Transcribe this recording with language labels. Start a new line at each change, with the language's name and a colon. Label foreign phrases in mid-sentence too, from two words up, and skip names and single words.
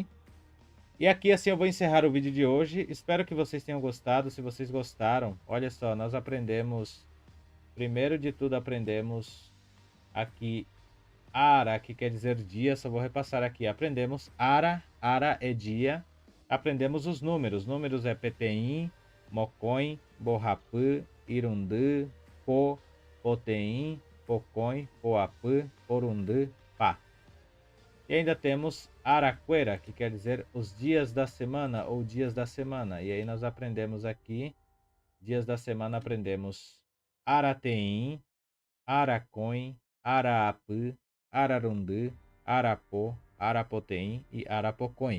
Portuguese: E aqui assim eu vou encerrar o vídeo de hoje. Espero que vocês tenham gostado. Se vocês gostaram, olha só, nós aprendemos, primeiro de tudo aprendemos aqui Ara, que quer dizer dia. Só vou repassar aqui. Aprendemos Ara, Ara é dia. Aprendemos os números. Números é
Guarani: Peteim, Mocoim, Borrapã, Irundã, Po, Poteim, Pocõe, Poapã, Porundã,
Portuguese: Pá. E ainda temos Araquera, que quer dizer os dias da semana ou dias da semana. E aí nós aprendemos aqui, dias da semana, aprendemos
Guarani: Arateim, Aracoim, Araapã, Ararundã, Arapó, Arapoteim
Portuguese: e Arapocoim.